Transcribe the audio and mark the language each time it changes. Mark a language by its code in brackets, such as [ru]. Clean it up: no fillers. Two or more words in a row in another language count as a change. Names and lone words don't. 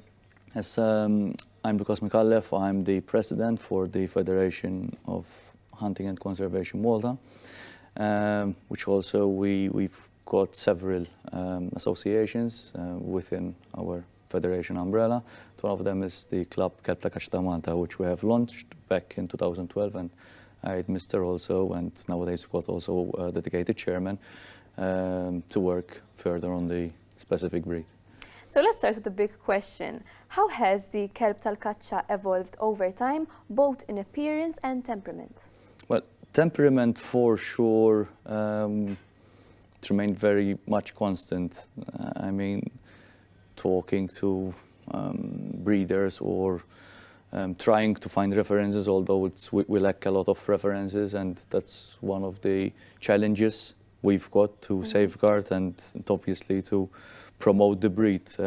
[en] Yes, I'm Il-Kelb. I'm the president for the Federation of Hunting and Conservation Malta, which also we've got several associations within our federation umbrella. One of them is the club tal-Kaċċa Malta, which we have launched back in 2012, and I administer also, and nowadays we've got also a dedicated chairman to work further on the specific breed. So let's start with the big question. How has the Kelb tal-Kaċċa evolved over time, both in appearance and temperament? Well, temperament for sure it remained very much constant. I mean, talking to breeders or trying to find references, although we lack a lot of references, and that's one of the challenges we've got to safeguard and obviously to promote the breed.